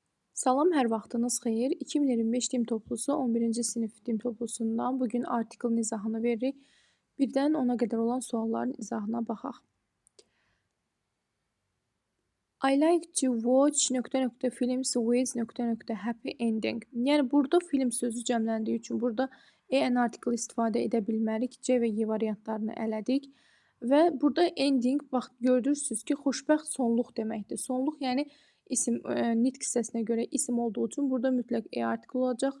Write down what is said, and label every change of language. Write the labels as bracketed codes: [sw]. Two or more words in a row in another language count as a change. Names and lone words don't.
[az] Salam, hər vaxtınız xeyir. 2025 din toplusu 11-ci sinif din toplusundan bu gün artiklın izahını veririk. Birdən 10-a qədər olan sualların izahına baxaq. [en] I like to watch films with happy ending. [az] Yəni burada film sözü cəmləndiyi üçün burada en artikl istifadə edə bilmərik. C və Y variantlarını elədik. Və burada ending bax görürsüz ki, xoşbəxt sonluq deməkdir. Sonluq yəni isim nitq hissəsinə görə isim olduğu üçün burada mütləq e artikl olacaq.